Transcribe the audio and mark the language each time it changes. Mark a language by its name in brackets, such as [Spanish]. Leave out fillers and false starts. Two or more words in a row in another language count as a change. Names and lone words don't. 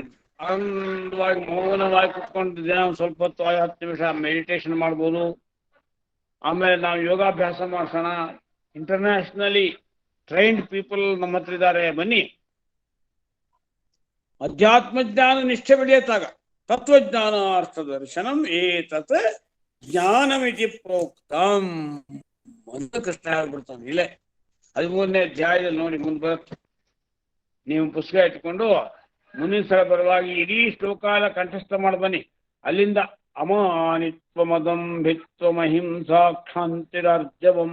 [Kannada] ಆನಂದವಾಗಿ ಮೌನವಾಗಿ ಕುತ್ಕೊಂಡು ದಿನ ಒಂದು ಸ್ವಲ್ಪ ಹೊತ್ತು 10 ನಿಮಿಷ ಮೆಡಿಟೇಷನ್ ಮಾಡ್ಬೋದು. ಆಮೇಲೆ ನಾವು ಯೋಗಾಭ್ಯಾಸ ಮಾಡ್ಸೋಣ. [English] internationally trained people [Kannada] ನಮ್ಮ ಹತ್ರ ಇದ್ದಾರೆ, ಬನ್ನಿ. ಅಧ್ಯಾತ್ಮ ಜ್ಞಾನ ನಿಷ್ಠೆ ಬೆಳೆಯತ್ತಾಗ [Sanskrit] ತತ್ವಜ್ಞಾನ ಅರ್ಥ ದರ್ಶನಂ ಏತತ್ ಜ್ಞಾನಮಿತಿ ಪ್ರೋಕ್ತಂ [Kannada] ಅಂತ ಕೃಷ್ಣ ಹೇಳ್ಬಿಡ್ತಾನೆ. ಇಲ್ಲೇ 13ನೇ ಅಧ್ಯಾಯದಲ್ಲಿ ನೋಡಿ, ಮುಂದೆ ಬರುತ್ತೆ. ನೀವು ಪುಸ್ತಕ ಇಟ್ಕೊಂಡು ಮುಂದಿನ ಸಲ ಬರುವಾಗ ಇಡೀ ಶ್ಲೋಕಾಲ ಕಂಠಸ್ಥ ಮಾಡಿ ಬನ್ನಿ. [Sanskrit] ಅಲ್ಲಿಂದ ಅಮಾನಿತ್ವಮದಂಭಿತ್ವಮಹಿಂಸಾ ಕ್ಷಾಂತಿರಾರ್ಜವಂ.